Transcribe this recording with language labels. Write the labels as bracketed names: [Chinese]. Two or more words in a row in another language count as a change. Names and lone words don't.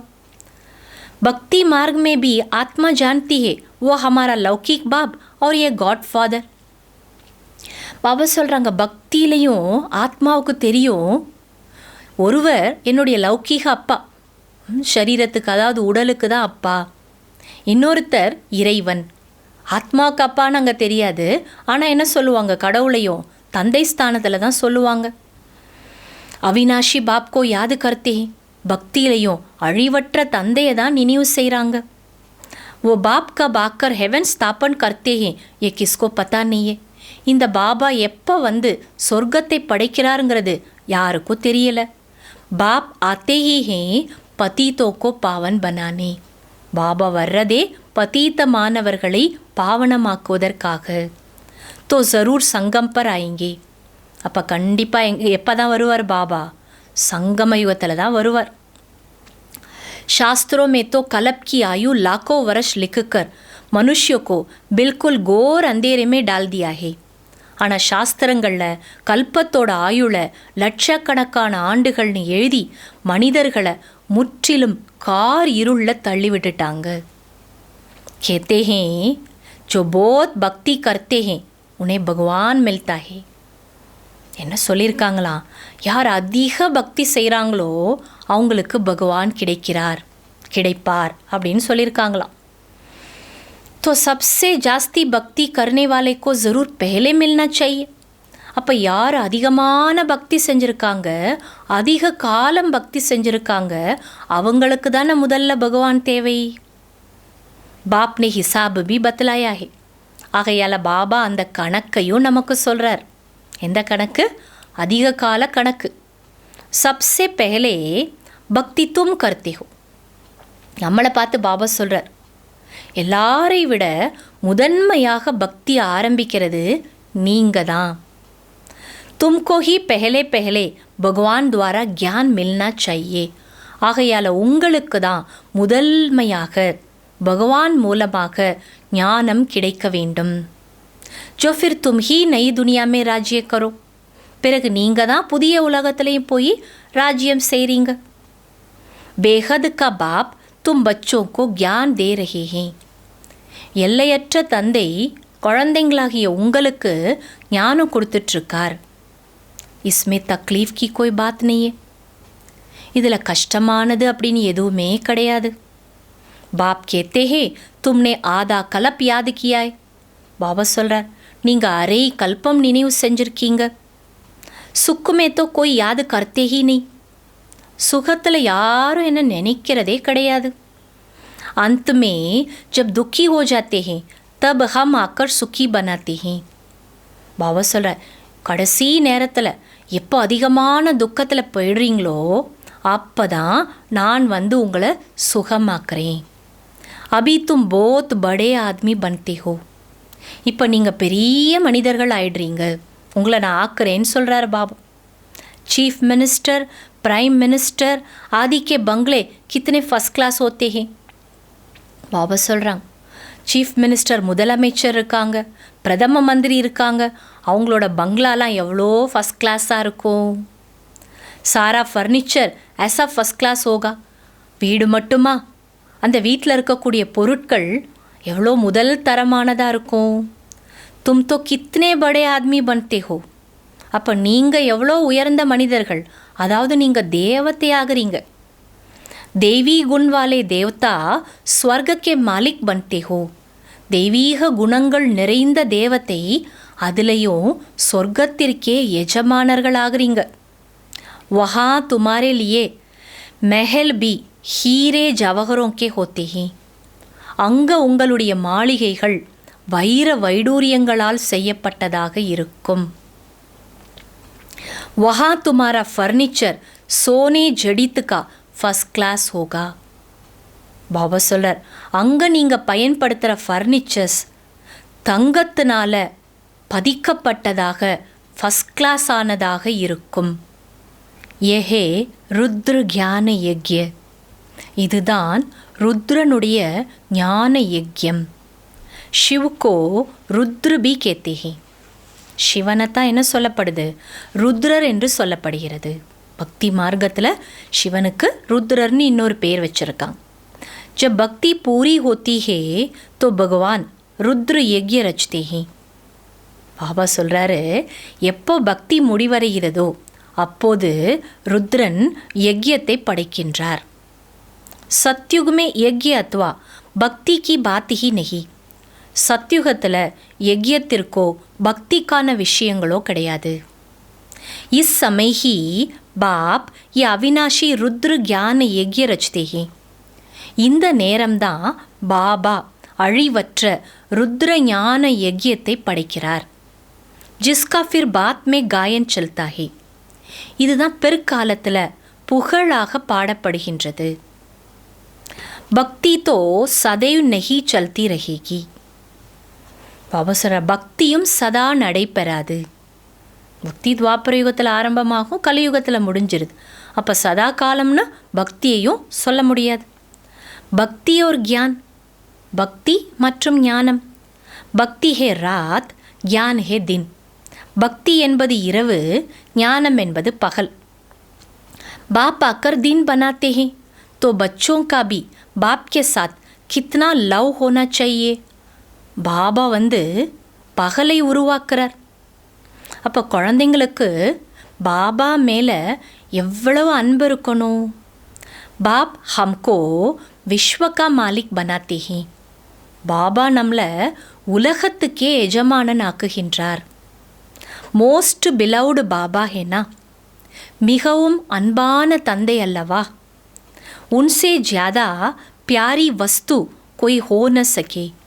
[Hindi] भक्ति मार्ग में भी आत्मा जानती है वो हमारा लौकिक बाप और ये [English] God Father. [Tamil] பாபா சொல்கிறாங்க, பக்தியிலையும் ஆத்மாவுக்கு தெரியும், ஒருவர் என்னுடைய லௌகீக அப்பா, சரீரத்துக்கு அதாவது உடலுக்கு தான் அப்பா. இன்னொருத்தர் இறைவன். ஆத்மாவுக்கு அப்பான்னு அங்கே தெரியாது, ஆனால் என்ன சொல்லுவாங்க? கடவுளையும் தந்தை ஸ்தானத்தில் தான் சொல்லுவாங்க. [Hindi] अविनाशी बाप को याद करते. [Tamil] பக்தியிலையும் அழிவற்ற தந்தையை தான் நினைவு செய்கிறாங்க. [Hindi] वो बाप कब आकर हेवन स्थापन करते हैं ये किसको पता नहीं है. [Tamil] இந்த பாபா எப்போ சொர்க்கத்தை படைக்கிறாருங்கிறது யாருக்கும் தெரியல. [Hindi] बाप आते ही है पतितों को पावन बनाने. [Tamil] பாபா வர்றதே பதீத்தமானவர்களை பாவனமாக்குவதற்காக. [Hindi] तो ज़रूर संगम पर आयेंगे. [Tamil] அப்போ கண்டிப்பாக எப்போ தான் வருவார் பாபா? சங்கம யுகத்தில் தான் வருவார். [Hindi] शास्त्रों में तो कल्प की आयु लाखों वर्ष लिखकर मनुष्य को बिल्कुल घोर अंधेरे में डाल दिया है. [Tamil] ஆனால் சாஸ்திரங்களில் கல்பத்தோட ஆயுளை லட்சக்கணக்கான ஆண்டுகள்னு எழுதி மனிதர்களை முற்றிலும் கார் இருளில் தள்ளி விட்டுட்டாங்க. [Hindi] कहते हैं जो बहुत भक्ति करते हैं उन्हें भगवान मिलता है. [Tamil] என்ன சொல்லியிருக்காங்களாம், யார் அதிக பக்தி செய்கிறாங்களோ அவங்களுக்கு பகவான் கிடைப்பார் அப்படின்னு சொல்லியிருக்காங்களாம். [Hindi] तो सबसे जास्ती भक्ति करने वाले को ज़रूर पहले मिलना चाहिए. [Tamil] அப்போ யார் அதிகமான பக்தி செஞ்சுருக்காங்க, அதிக காலம் பக்தி செஞ்சுருக்காங்க, அவங்களுக்கு தானே முதல்ல பகவான் தேவை. [Hindi] बाप ने हिसाब भी बतलाया है. [Tamil] ஆகையால் பாபா அந்த கணக்கையும் நமக்கு சொல்கிறார். எந்த கணக்கு? அதிக கால கணக்கு. [Hindi] सबसे पहले பக்தி तुम करते हो. [Tamil] நம்மளை பார்த்து பாபா சொல்கிறார், எல்லாரை விட முதன்மையாக பக்தி ஆரம்பிக்கிறது நீங்கள் தான். [Hindi] तुमको ही पहले पहले भगवान द्वारा ज्ञान मिलना चाहिए. [Tamil] ஆகையால் உங்களுக்கு தான் முதன்மையாக பகவான் மூலமாக ஞானம் கிடைக்க வேண்டும். [Hindi] जो फिर तुम ही नई दुनिया में राज्य करो. [Tamil] பிறகு நீங்கள் தான் புதிய உலகத்துலேயும் போய் ராஜ்யம் செய்கிறீங்க. [Hindi] बेहद का बाप तुम बच्चों को ज्ञान दे रहे हैं. [Tamil] எல்லையற்ற தந்தை குழந்தைங்களாகிய உங்களுக்கு ஞானம் கொடுத்துட்ருக்கார். [Hindi] इसमें तकलीफ़ की कोई बात नहीं है. [Tamil] இதில் கஷ்டமானது அப்படின்னு எதுவுமே கிடையாது. [Hindi] बाप कहते हैं तुमने आधा कल्प याद किया है. [Tamil] பாபா சொல்கிறார், நீங்கள் அரை கல்பம் நினைவு செஞ்சுருக்கீங்க. [Hindi] சுக்குமே तो कोई याद करते ही नहीं. [Tamil] சுகத்தில் யாரும் என்ன நினைக்கிறதே கிடையாது. [Hindi] अंत में जब दुखी हो जाते हैं तब हम आकर सुखी बनाते हैं. [Tamil] பாபா சொல்கிறார், கடைசி நேரத்தில் எப்போ அதிகமான துக்கத்தில் போயிடுறீங்களோ அப்போ தான் நான் வந்து உங்களை சுகமாக்குறேன். [Hindi] अभी तुम बहुत बड़े आदमी बनते हो. [Tamil] இப்போ நீங்கள் பெரிய மனிதர்கள் ஆயிடுறீங்க, உங்களை நான் ஆக்குறேன்னு சொல்கிறார் பாபா. [English] Chief Minister, Prime Minister [Hindi] आदि के बंगले कितने [English] first class [Hindi] होते हैं. [Tamil] பாபா சொல்கிறாங்க, [English] Chief Minister [Tamil] முதலமைச்சர் இருக்காங்க, பிரதம மந்திரி இருக்காங்க, அவங்களோட பங்களாலாம் எவ்வளோ [English] first class-ஆக [Tamil] இருக்கும். [Hindi] सारा फ़र्नीचर ऐसा [English] first class [Hindi] होगा. [Tamil] வீடு மட்டுமா, அந்த வீட்டில் இருக்கக்கூடிய பொருட்கள் எவ்வளோ முதல் தரமானதாக இருக்கும். [Hindi] तुम तो कितने बड़े आदमी बनते हो. [Tamil] அப்போ நீங்கள் எவ்வளோ உயர்ந்த மனிதர்கள், அதாவது நீங்கள் தேவத்தை ஆகிறீங்க. [Hindi] देवी गुण वाले देवता स्वर्ग के मालिक बनते हो. [Tamil] தெய்வீக குணங்கள் நிறைந்த தேவத்தை அதுலேயும் சொர்க்கத்திற்கே எஜமானர்களாகிறீங்க. [Hindi] वहाँ तुम्हारे लिए महल भी हीरे जवाहरों के होते हैं. [Tamil] அங்கே உங்களுடைய மாளிகைகள் வைர வைடூரியங்களால் செய்யப்பட்டதாக இருக்கும். [Hindi] वहाँ तुम्हारा फर्नीचर सोने जड़ित का [English] first class [Hindi] होगा. [Tamil] பாபா சொல்கிறார், அங்கே நீங்கள் பயன்படுத்துகிற ஃபர்னிச்சர்ஸ் தங்கத்தினால் பதிக்கப்பட்டதாக [English] first class [Tamil] ஆனதாக இருக்கும். [Hindi] ये है रुद्र ज्ञान यज्ञ. [Tamil] இதுதான் ருத்ரனுடைய ஞான யக்யம். [Hindi] शिव को रुद्र भी कहते हैं. [Tamil] சிவனைத்தான் என்ன சொல்லப்படுது? ருத்ரர் என்று சொல்லப்படுகிறது. பக்தி மார்க்கத்தில் சிவனுக்கு ருத்ரர்னு இன்னொரு பேர் வச்சுருக்காங்க. [Hindi] जब भक्ति पूरी होती है तो भगवान रुद्र यज्ञ रचते हैं. [Tamil] பாபா சொல்கிறாரு, எப்போ பக்தி முடிவடைகிறதோ அப்போது ருத்ரன் யஜ்யத்தை படைக்கின்றார். [Hindi] சத்யுக் में यज्ञ अथवा भक्ति की बात ही नहीं. [Tamil] சத்யுகத்தில் யஜ்யத்திற்கோ பக்திக்கான விஷயங்களோ கிடையாது. [Hindi] इस समय ही बाप ये अविनाशी रुद्र ज्ञान यज्ञ रचते हैं. [Tamil] இந்த நேரம்தான் பாபா அழிவற்ற ருத்ர ஞான யஜ்யத்தை படைக்கிறார். [Hindi] जिसका फिर बाद में गायन चलता है. [Tamil] இதுதான் பிற்காலத்தில் புகழாக பாடப்படுகின்றது. [Hindi] பக்தி तो सदैव नहीं चलती रहेगी. [Tamil] பாபா சொல்ற, பக்தியும் சதா நடைபெறாது. பக்தி துவாபர யுகத்தில் ஆரம்பமாகும், கலியுகத்தில் முடிஞ்சிருது. அப்போ சதா காலம்னா பக்தியையும் சொல்ல முடியாது. [Hindi] भक्ति और ज्ञान [Tamil] பக்தி மற்றும் ஞானம். [Hindi] भक्ति है रात, ज्ञान है दिन. [Tamil] பக்தி என்பது இரவு, ஞானம் என்பது பகல். [Hindi] बाप आकर दिन बनाते हैं तो बच्चों का भी बाप के साथ कितना लव होना चाहिए. [Tamil] பாபா பகலை உருவாக்குறார். அப்போ குழந்தைங்களுக்கு பாபா மேலே எவ்வளவு அன்பு இருக்கணும். [Hindi] बाप हमको विश्व का मालिक बनाते हैं. [Tamil] பாபா நம்மளை உலகத்துக்கே எஜமானன் ஆக்குகின்றார். [English] most beloved [Hindi] बाबा है ना, [Tamil] மிகவும் அன்பான தந்தை அல்லவா. [Hindi] उनसे ज़्यादा प्यारी वस्तु कोई हो न सके.